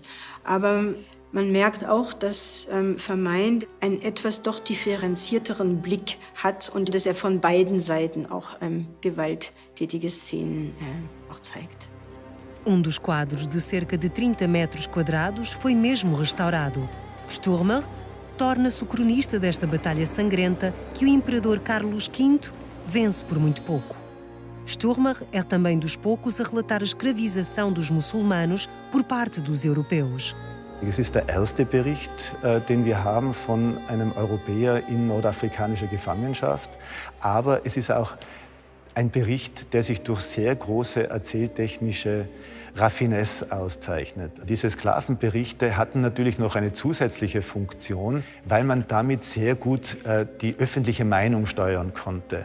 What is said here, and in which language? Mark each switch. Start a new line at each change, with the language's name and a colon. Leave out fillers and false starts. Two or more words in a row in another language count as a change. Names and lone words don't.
German: Aber man merkt auch, dass Vermeyen einen etwas doch differenzierteren Blick hat und dass er von beiden Seiten auch gewalttätige Szenen auch zeigt.
Portuguese: Dos quadros de cerca de 30 metros quadrados foi mesmo restaurado. Sturmer torna-se o cronista desta batalha sangrenta que o imperador Carlos V vence por muito pouco. Sturmer é também dos poucos a relatar a escravização dos muçulmanos por parte dos europeus.
German: Es ist der erste Bericht, den wir haben von einem Europäer in nordafrikanischer Gefangenschaft. Aber es ist auch ein Bericht, der sich durch sehr große erzähltechnische Raffinesse auszeichnet. Diese Sklavenberichte hatten natürlich noch eine zusätzliche Funktion, weil man damit sehr gut die öffentliche Meinung steuern konnte.